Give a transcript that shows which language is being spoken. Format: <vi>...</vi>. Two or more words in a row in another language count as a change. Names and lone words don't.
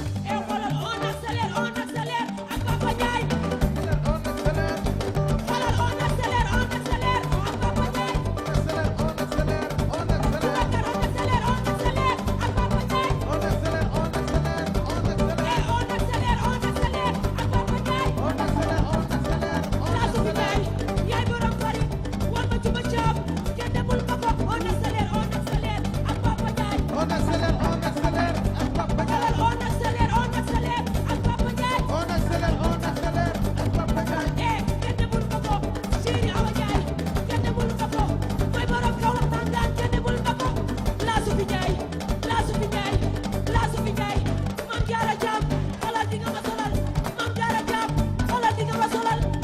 <wo>Eh, xoolal,</wo> <fr>on accélère, on accélère ak Papa Ndiaye.</fr> <wo>Xoolal,</wo> <fr>on accélère, on accélère ak Papa Ndiaye.</fr> <wo>Boubacar,</wo> <fr>on accélère, on accélère ak Papa Ndiaye. Eh, on accélère, on accélère ak Papa Ndiaye.</fr> <wo>Laa suñu Ndiaye, yaay borom Paris, war ma Juba Caam, kenn demul ba ko.</wo> <fr>On accélère, on accélère ak Papa Ndiaye. On accélère, on accélère ak Papa Ndiaye.</fr> <wo>Xoolal,</wo> <fr>on accélère, on accélère ak Papa Ndiaye. On accélère, on accélère ak Papa Ndiaye.</fr> <wo>Eh, kenn demul ba ko. Chéri Awa Ndiaye, kenn demul ba ko. Mooy borom Kaolack Tangaan, kenn demul ba ko. Laa suñu Ndiaye, laa suñu Ndiaye, laa suñu Ndiaye. Mame Diarra Thiam, xoolal di nga ma solal. Mame Diarra Thiam, xoolal di nga ma solal.</wo>